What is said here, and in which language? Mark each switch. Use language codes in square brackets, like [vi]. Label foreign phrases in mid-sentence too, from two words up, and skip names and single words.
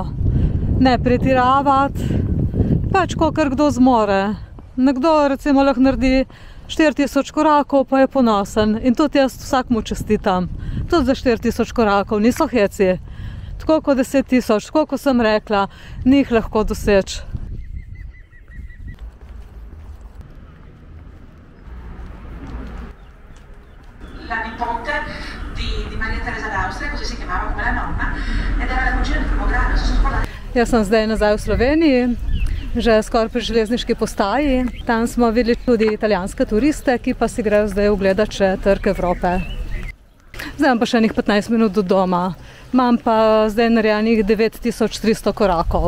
[sl] Ne pretiravati, pač kakor kdo zmore. Nekdo recimo lahko naredi 4000 korakov, pa je ponosen. In tudi jaz vsakmu čestitam. Tudi za 4000 korakov, niso heci. Tako kot 10 000, tako kot sem rekla, ni jih lahko doseči. [it] La nipote di Maria Teresa d'Austria, così si chiamava come la nonna, ed era la cugina di primo grado. [sl] Jaz sem zdaj nazaj v Sloveniji, že skoraj pri železniški postaji. Tam smo videli tudi italijanske turiste, ki pa si grejo zdaj ogledati še Trg Evrope. Zdaj imam pa še 15 minut do doma. Imam pa zdaj narejenih 9300 korakov.